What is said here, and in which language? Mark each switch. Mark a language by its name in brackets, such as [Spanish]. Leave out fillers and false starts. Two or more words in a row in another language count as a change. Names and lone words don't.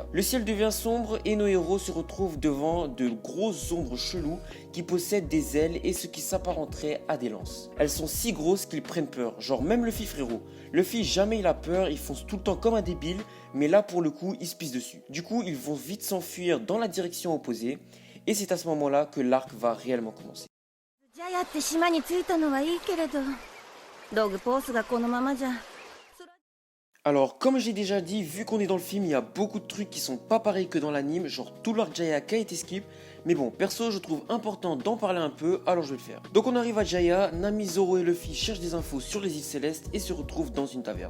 [French] Le ciel devient sombre et nos héros se retrouvent devant de grosses ombres cheloues qui possèdent des ailes et ce qui s'apparenterait à des lances. Elles sont si grosses qu'ils prennent peur, genre même Luffy frérot. Luffy jamais il a peur, il fonce tout le temps comme un débile, mais là pour le coup il se pisse dessus. Du coup ils vont vite s'enfuir dans la direction opposée et c'est à ce moment-là que l'arc va réellement commencer. [Japanese] ジャヤって島に着いたのはいいけれど、ドグポースがこのままじゃ。 [French] Alors, comme j'ai déjà dit, vu qu'on est dans le film, il y a beaucoup de trucs qui sont pas pareils que dans l'anime, genre tout l'arc Jaya qui a été skip. Mais bon, perso, je trouve important d'en parler un peu, alors je vais le faire. Donc on arrive à Jaya, Nami, Zoro et Luffy cherchent des infos sur les îles célestes et se retrouvent dans une taverne.